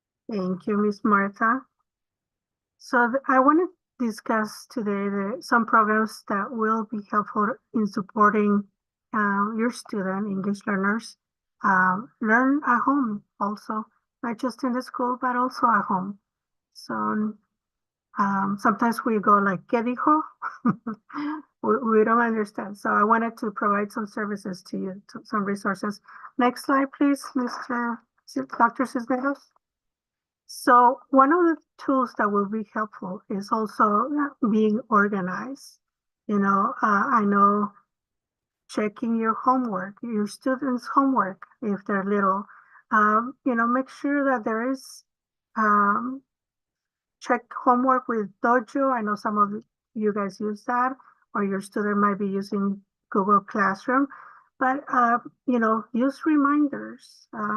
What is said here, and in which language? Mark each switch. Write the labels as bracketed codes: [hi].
[en] Thank you, Ms. Martha. So I want to discuss today some programs that will be helpful in supporting your student English learners learn at home also, not just in the school, but also at home. So sometimes we go like, [es] ¿qué dijo? [en] we don't understand. So I wanted to provide some services to you, some resources. Next slide, please, Dr. Cisneros. So one of the tools that will be helpful is also being organized. I know checking your homework, your students' homework, if they're little, make sure that there is check homework with Dojo. I know some of you guys use that, or your student might be using Google Classroom, but use reminders.